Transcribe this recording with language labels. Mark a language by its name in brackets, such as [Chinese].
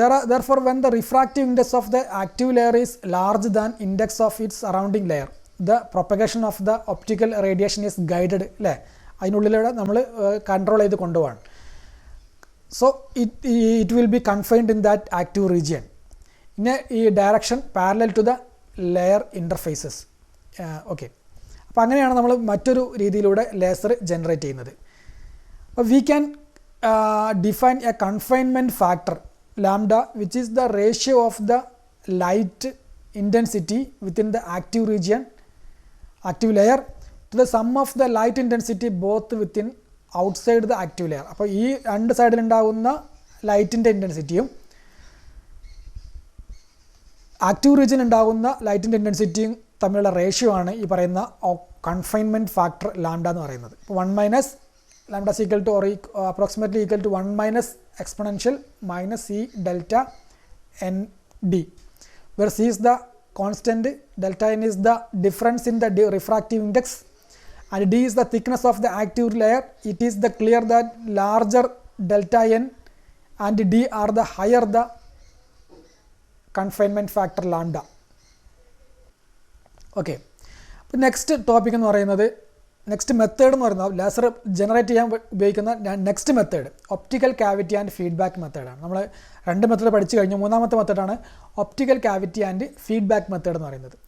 [English] Therefore, when the refractive index of the active layer is larger than index of its surrounding layer, the propagation of the optical radiation is guided [Malayalam] അല്ലേ, അതിനുള്ളിലൂടെ നമ്മൾ control ചെയ്ത് കൊണ്ടുപോകാൻ. [English] So it will be confined in that active region in a direction parallel to the layer interfaces. [Malayalam] Okay, അപ്പോൾ അങ്ങനെയാണ് നമ്മൾ മറ്റൊരു രീതിയിലൂടെ laser generate ചെയ്യുന്നത്. [English] അപ്പോൾ we can define a confinement factor lambda, which is the ratio of the light intensity within the active region, active layer, to the sum of the light intensity both within outside the active layer. [Malayalam] അപ്പോൾ ഈ രണ്ട് സൈഡിൽ ഉണ്ടാകുന്ന ലൈറ്റിൻ്റെ ഇൻറ്റൻസിറ്റിയും active region ഉണ്ടാകുന്ന ലൈറ്റിൻ്റെ ഇൻറ്റൻസിറ്റിയും തമ്മിലുള്ള ratio ആണ് ഈ പറയുന്ന കൺഫൈൻമെൻറ്റ് ഫാക്ടർ ലാംഡ എന്ന് പറയുന്നത്. [English] ഇപ്പോൾ 1 minus lambda is equal to or approximately equal to 1 minus exponential minus C delta n d, where C is the constant, delta n is the difference in the refractive index, and d is the thickness of the active layer. It is the clear that larger delta n and d are the higher the confinement factor lambda. [Malayalam] Okay, അപ്പോൾ next topic എന്ന് പറയുന്നത്, next method എന്ന് പറയുന്നത് laser generate ചെയ്യാൻ ഉപയോഗിക്കുന്ന next method optical cavity and feedback മെത്തേഡാണ്. നമ്മൾ രണ്ട് മെത്തേഡ് പഠിച്ചു കഴിഞ്ഞു. മൂന്നാമത്തെ മെത്തേഡാണ് optical cavity and feedback method എന്ന് പറയുന്നത്.